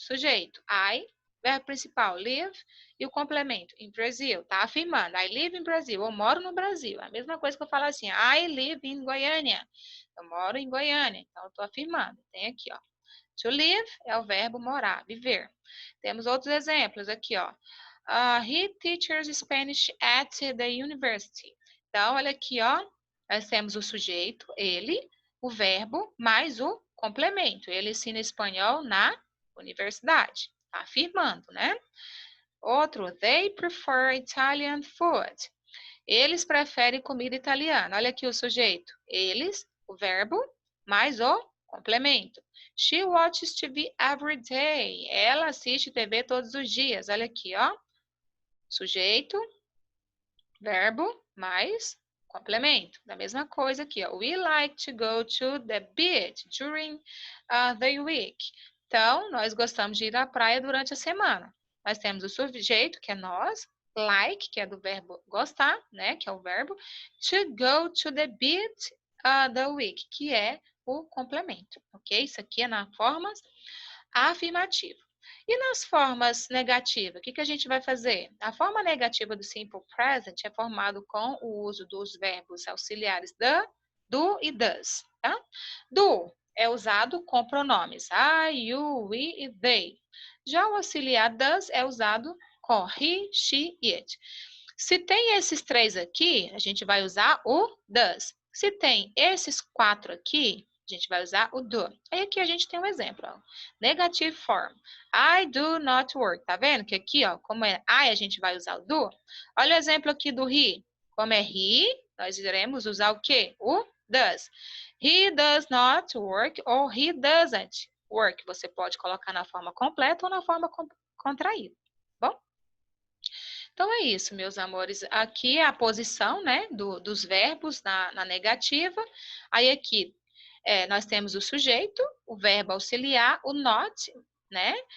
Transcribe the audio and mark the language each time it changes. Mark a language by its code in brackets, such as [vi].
[pt] Sujeito, I, verbo principal, live, e o complemento, [en] in Brazil. [pt] Tá afirmando, [en] I live in Brazil, [pt] eu moro no Brasil. É a mesma coisa que eu falo assim, [en] I live in Goiânia. [pt] Eu moro em Goiânia, então eu tô afirmando. Tem aqui, ó. To live é o verbo morar, viver. Temos outros exemplos aqui, ó. [en] He teaches Spanish at the university. [pt] Então, olha aqui, ó. Nós temos o sujeito, ele, o verbo, mais o complemento. Ele ensina espanhol na universidade. Tá afirmando, né? Outro, [en] they prefer Italian food. [pt] Eles preferem comida italiana. Olha aqui o sujeito. Eles, o verbo, mais o complemento. [en] She watches TV every day. [pt] Ela assiste TV todos os dias. Olha aqui, ó. Sujeito, verbo, mais complemento. Da mesma coisa aqui, ó. [en] We like to go to the beach during the week. [pt] Então, nós gostamos de ir à praia durante a semana. Nós temos o sujeito, que é nós, like, que é do verbo gostar, né, que é o verbo, [en] to go to the beach the week, [pt] que é o complemento, ok? Isso aqui é na forma afirmativa. E nas formas negativas, o que a gente vai fazer? A forma negativa do simple present é formado com o uso dos verbos auxiliares the, do e does, tá? Do é usado com pronomes I, you, we e they. Já o auxiliar does é usado com he, she e it. Se tem esses três aqui, a gente vai usar o does. Se tem esses quatro aqui, a gente vai usar o do. Aí aqui a gente tem um exemplo, ó. [en] Negative form. I do not work. [pt] Tá vendo que aqui, ó, como é I, a gente vai usar o do. Olha o exemplo aqui do he. Como é he, nós iremos usar o quê? O does. [en] He does not work ou he doesn't work. [pt] Você pode colocar na forma completa ou na forma contraída. Bom? Então é isso, meus amores. Aqui é a posição, né, dos verbos na negativa. Aí aqui nós temos o sujeito, o verbo auxiliar, o not, né?